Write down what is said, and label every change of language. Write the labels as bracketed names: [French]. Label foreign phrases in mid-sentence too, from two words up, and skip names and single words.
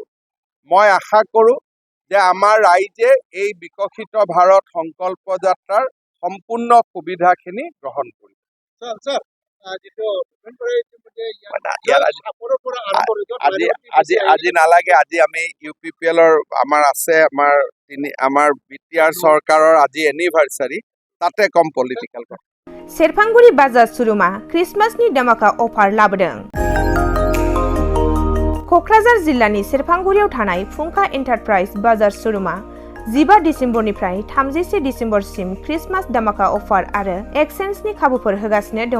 [Assamese] মই আশা কৰোঁ যে আমাৰ ৰাইজে এই বিকশিত ভাৰত সংকল্প যাত্ৰাৰ সম্পূৰ্ণ সুবিধাখিনি গ্ৰহণ কৰিব। আজি নালাগে, আজি আমি UPPLৰ আমাৰ BTR চৰকাৰৰ আজি এনিভাৰ্চাৰী, তাতে কম পলিটিকেল কথা। [Bodo] सेरफांगुरि बाजाज शोरूमा क्रिसमासनि धमाका अफार लाबोदों। क'क्राझार जिल्लानि सेरफांगुरियाव थानाय फुंखा एन्टारप्राइज बाजाज शोरूमा 15 डिसेम्बरनिफ्राय 31 डिसेम्बरसिम क्रिसमास धमाका अफार आरो एक्सचेन्जनि खाबुफोर होगासिनो दङ।